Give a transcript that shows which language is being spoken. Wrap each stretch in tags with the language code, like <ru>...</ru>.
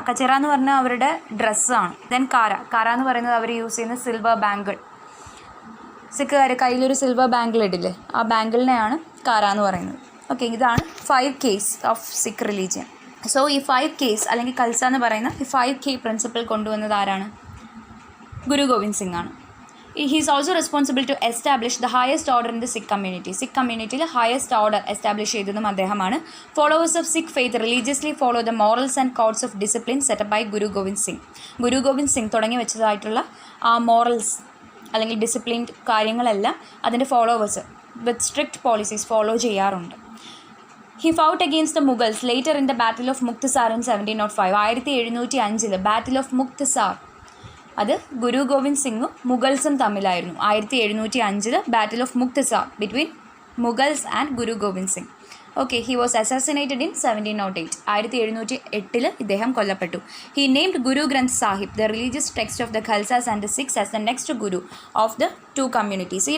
<ml>കച്ചേര എന്ന് പറഞ്ഞാൽ അവരുടെ ഡ്രസ്സാണ്. ദെൻ കാര എന്ന് പറയുന്നത് അവർ യൂസ് ചെയ്യുന്ന സിൽവർ ബാങ്കിൾ. സിഖുകാർ കയ്യിലൊരു സിൽവർ ബാങ്കിൾ ഇടില്ലേ, ആ ബാങ്കിളിനെയാണ് കാര എന്ന് പറയുന്നത്. ഓക്കെ, ഇതാണ് 5 Ks of Sikh religion. So ഈ 5 Ks അല്ലെങ്കിൽ ഖൽസ എന്ന് പറയുന്ന ഈ 5 K പ്രിൻസിപ്പിൾ കൊണ്ടുവന്നത് ആരാണ്? ഗുരു ഗോവിന്ദ് സിംഗ് ആണ്.</ml> <en>He is also responsible to establish the highest order in the Sikh community.</en> <ml>Sikh community highest order establish ചെയ്തതും അദ്ദേഹമാണ്.</ml> <en>Followers of Sikh faith religiously follow the morals and codes of discipline set up by Guru Gobind Singh.</en> <ml>ഗുരു ഗോവിന്ദ് സിംഗ് തുടങ്ങി വെച്ചതായിട്ടുള്ള ആ morals അല്ലെങ്കിൽ disciplined കാര്യങ്ങളെല്ലാം അതിൻ്റെ followers വിത്ത് strict policies follow ചെയ്യാറുണ്ട്.</ml> <en>He fought against the Mughals later in the Battle of Muktasar in 1705. 1705 battle of Muktsar.</en> <ml>അത് ഗുരു ഗോവിന്ദ് സിംഗും മുഗൾസും തമ്മിലായിരുന്നു.</ml> <en>1705 battle of Muktsar between Mughals and Guru Govind Singh. Okay, he was assassinated in 1708.</en> <ml>1708 ഇദ്ദേഹം കൊല്ലപ്പെട്ടു.</ml> <en>He named Guru Granth Sahib the religious text of the Khalsas and the Sikhs as the next Guru of the 2 communities.</en>